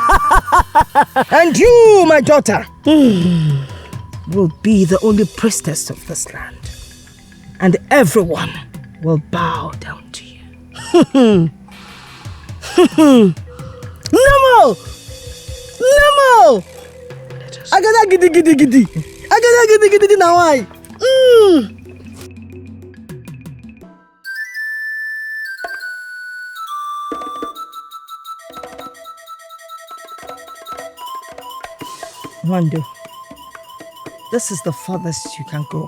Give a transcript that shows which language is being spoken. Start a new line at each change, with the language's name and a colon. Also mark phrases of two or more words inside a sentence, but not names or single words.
English: And you, my daughter, will be the only priestess of this land. And everyone will bow down to you. Nemo! Nemo! Agada gidi gidi gidi. Agada gidi gidi na why? Wando, this is the farthest you can go.